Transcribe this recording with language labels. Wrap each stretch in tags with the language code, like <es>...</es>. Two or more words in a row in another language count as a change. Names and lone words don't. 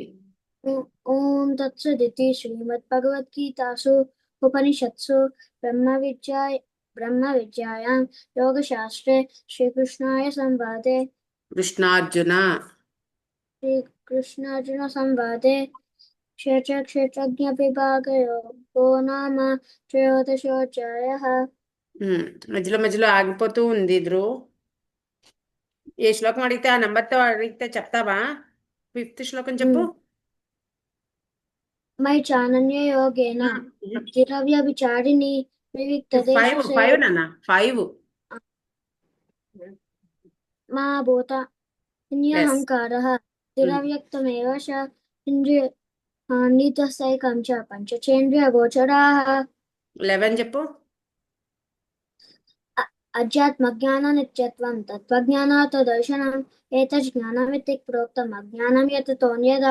<sa>ॐ तत्सदिति श्रीमद्भगवद्गीतासु उपनिषत्सु ब्रह्मविद्यायां योगशास्त्रे श्रीकृष्णाय संवादे కృష్ణార్జున श्रीकृष्णार्जुनसंवादे क्षेत्रक्षेत्रज्ञविभागयोगो नाम त्रयोदशोऽध्यायः</sa> <te>మధ్యలో మధ్యలో ఆగిపోతూ ఉంది ధ్రువ్ ఏ శ్లోకం అడిగితే ఆ నంబర్తో అడిగితే చెప్తావా ఫిఫ్త్ శ్లోకం చెప్పు</te> <sa>मयि चानन्ययोगेन भक्तिरव्यभिचारिणी</sa> <en>ఫైవ్</en> <sa>विविक्तदेशसे</sa> <te>ఫైవ్ నాన్న ఫైవ్</te> <sa>मा भूत</sa> <en>ఎస్</en> <sa>अन्यहङ्कारः तिरव्यक्तमेव च इन्द्रियाणीतसैकं च पञ्चचेन्द्रियगोचराः</sa> <te>11 చెప్పు</te> <sa>अध्यात्मज्ञाननित्यत्वं तत्त्वज्ञानार्थदर्शनम् एतज्ज्ञानमिति प्रोक्तम् अज्ञानं यततोऽन्यथा</sa>